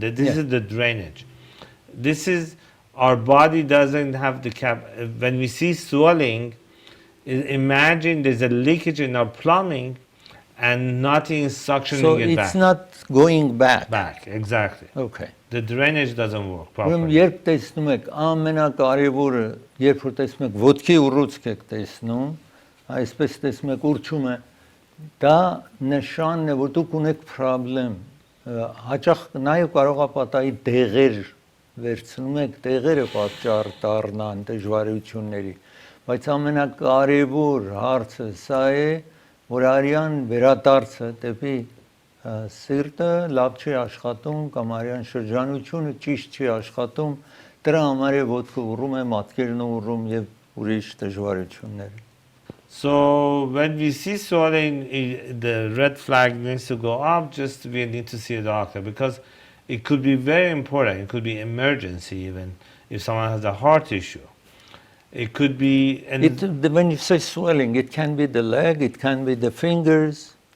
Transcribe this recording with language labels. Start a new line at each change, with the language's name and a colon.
English: This is the drainage. This is our body doesn't have the when we see swelling, imagine there's a leakage in our plumbing and nothing is suctioning it back. So it's not going back. Back, exactly. Okay. The drainage doesn't work properly.
Armenian: Երբ տեսնում եք ամենակարևորը, երբ որ տեսնում եք ոտքի ուռուցք եք տեսնում, այսպես տեսնում եք ուռչում է, դա նշանն է, որ դուք ունեք խնդրեմ։ Հաճախ նաև կարող է պատահի դեղեր վերցնում եք, դեղերը պատճառ դառնան դժվարությունների, բայց ամենակարևոր հարցը սա է, որ արյան վերադարձը դեպի սիրտը լավ չի աշխատում կամ արյան շրջանությունը ճիշտ չի աշխատում, դրա համար է ոտքը ուռում է, մատքերն ուռում եւ ուրիշ դժվարություններ։
English: So when we see swelling, the red flag needs to go up. Just we need to see a doctor because it could be very important. It could be emergency even if someone has a heart issue. It could be. When you say swelling, it can be the leg, it can be the fingers.